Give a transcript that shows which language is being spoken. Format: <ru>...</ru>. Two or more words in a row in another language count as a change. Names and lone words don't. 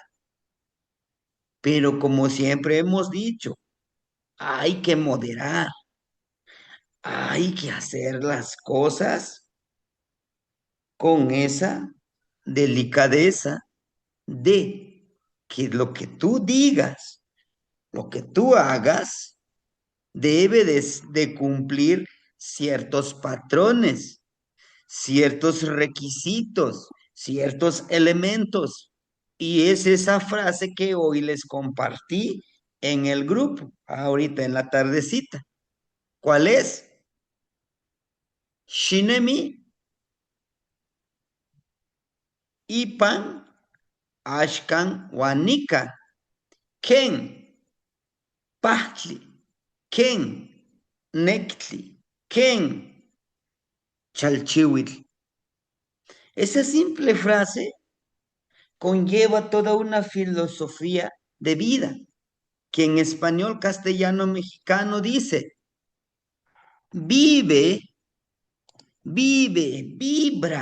<es>Pero como siempre hemos dicho, hay que moderar, hay que hacer las cosas con esa delicadeza de que lo que tú digas, lo que tú hagas, debe de cumplir ciertos patrones, ciertos requisitos, ciertos elementos. Y es esa frase que hoy les compartí en el grupo, ahorita en la tardecita. ¿Cuál es?</es> <nah>Shinemi, Ipan, Ashkan, Wanika, Ken, Pahtli, Ken, Nectli, Ken, Chalchihuitl.</nah> <es>Esa simple frase conlleva toda una filosofía de vida que en español castellano mexicano dice, vive, vive, vibra.</es>